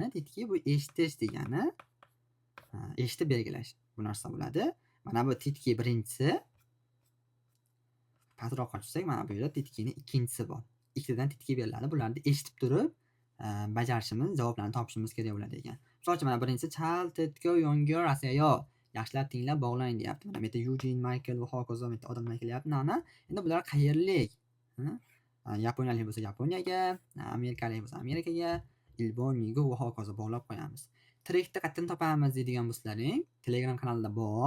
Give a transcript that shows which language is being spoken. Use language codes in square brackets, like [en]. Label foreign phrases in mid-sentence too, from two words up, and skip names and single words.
[uz] Titki bu eshitish degani. Eshitib belgilash bu narsa bo'ladi. Mana bu titki birinchisi. Pastroqqa tushsak, mana bu yerda titkini ikkinchisi bor. Ikkitadan titki beriladi. Bularni eshitib turib bajarishimiz, javoblarni topishimiz kerak bo'ladi ekan. Misol uchun mana birinchisi [ko] 잘 듣고 연결하세요. [uz] Yaxshilab tinglab bog'lang deyapti. Mana bu yerda Eugene, Michael va hokazo bu yerda odamlar kelyapti. Mana endi bular qayerlik? Yaponiyalik bo'lsa Yaponiyaga, Amerikalik bo'lsa Amerikaga, Ilbon, Migo va hokazo bog'lab qo'yamiz. Trekni qayerdan topamiz deydigan bo'lsalaring, Telegram kanalida bor.